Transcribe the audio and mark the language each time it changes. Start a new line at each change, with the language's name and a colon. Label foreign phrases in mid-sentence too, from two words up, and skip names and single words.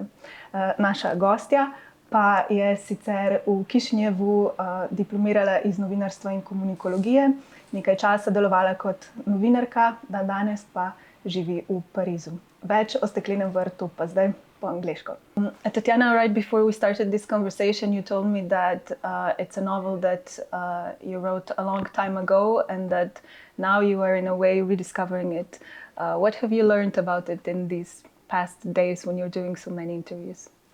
Slovenian: Naša gostja pa je sicer v Kišinjevu diplomirala iz novinarstva in komunikologije, nekaj časa delovala kot novinarka, danes pa živi v Parizu. Več o Steklenem vrtu pa zdaj po angleško.
English: Tatiana, right before we started this conversation, you told me that it's a novel that you wrote a long time ago and that now you are in a way rediscovering it. What have you learned about it in these past days when you're doing so many interviews?